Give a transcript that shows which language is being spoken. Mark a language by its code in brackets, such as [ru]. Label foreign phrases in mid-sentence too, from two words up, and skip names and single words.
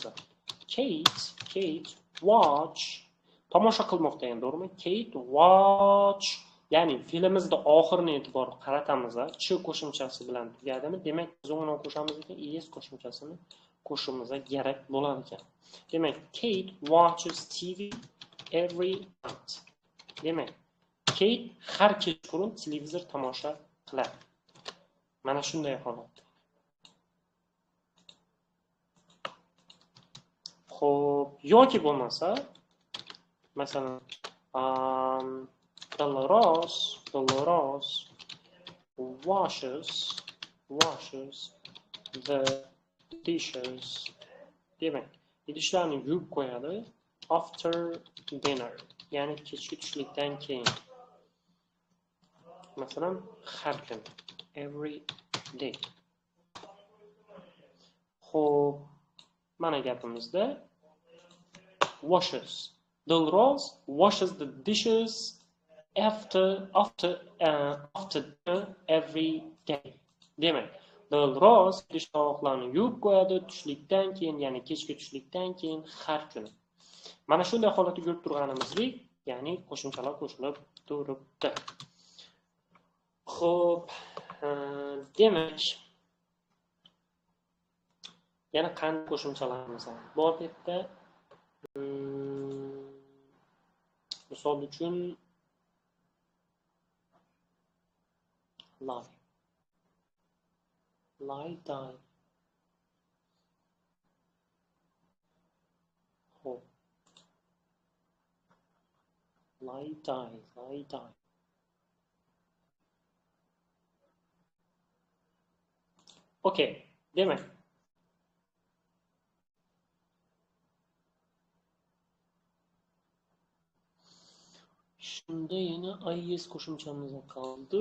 [uz] Kate watch tomosha qilmoqda endi, to'g'rimi? Kate watch, ya'ni fe'limizda oxirini e'tibor qaratamiz. Ch qo'shimchasi bilan tugadimi? Demak, biz uni qo'shamiz ekan, es qo'shimchasini qo'shishimiz kerak bo'lar ekan. Demak, [en] Kate watches TV every night. [uz] Demak, Kate har kechqurun televizor tomosha qiladi. Mana shunday holat. Xo'p, yoki bo'lmasa, masalan, [en] Dolores washes the dishes. [uz] Demak, idishlarni yuvib qo'yadi [en] after dinner, [uz] ya'ni kechki tushlikdan keyin. Masalan, har kun, [en] every day. [uz] Xo'p, mana gapimizda washes. [en] Dolores washes the dishes after dinner every day. [uz] Demak, Dolores idish-tovoqlarni yuvib qo'yadi tushlikdan keyin, ya'ni kechki tushlikdan keyin har kuni. Mana shunday holatni ko'rib turganimizdek, ya'ni qo'shimchalar qo'shilib turibdi. Xo'p, demak, yana qanday qo'shimchalarimiz bor bu yerda? Misol uchun [en] lie, die. Xo'p, lie, die. [uz] Okay, demak, shunda yana is qo'shimchamiz qoldi.